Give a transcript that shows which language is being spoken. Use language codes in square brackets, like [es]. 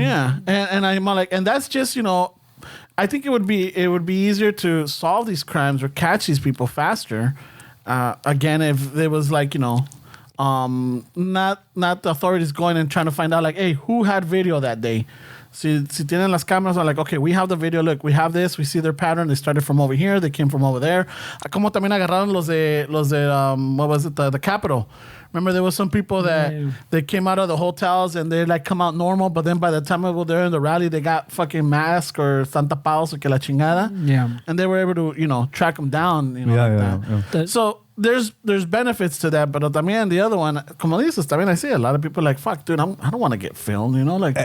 [en] Yeah, and I'm like, and that's just I think it would be easier to solve these crimes or catch these people faster. Again, if there was like, not the authorities going and trying to find out like, hey, who had video that day? [es] Si tienen las cámaras, [en] are like, okay, we have the video. Look, we have this. We see their pattern. They started from over here. They came from over there. [es] Como también agarraron los de [en] what was it? The Capitol. Remember, there was some people that they came out of the hotels and they like come out normal, but then by the time they're in the rally, they got fucking mask or Santa Paus or [es] que la chingada. [en] Yeah. And they were able to, track them down. Yeah. So there's benefits to that, but también the other one, [es] como dices, también [en] I see a lot of people like, fuck, dude, I don't want to get filmed, like.